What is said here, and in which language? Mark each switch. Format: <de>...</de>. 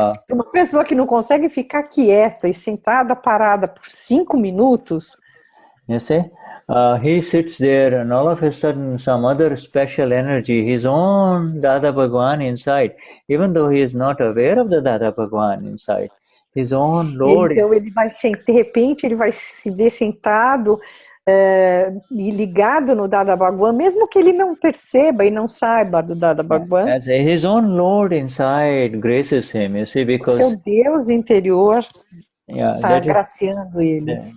<pt>Uma pessoa que não consegue ficar quieta e sentada, parada por 5 minutos.</pt> <en>You see, he sits there and all of a sudden some other special energy, his own Dada Bhagwan inside, even though he is not aware of the Dada Bhagwan inside, his own Lord.</en> <pt>Então ele vai, de repente, ele vai se ver sentado e ligado no Dada Bhagwan, mesmo que ele não perceba e não saiba do Dada Bhagwan.</pt> <en>As his own Lord inside graces him, you see, because</en> <pt>seu Deus interior está agraciando ele.</pt>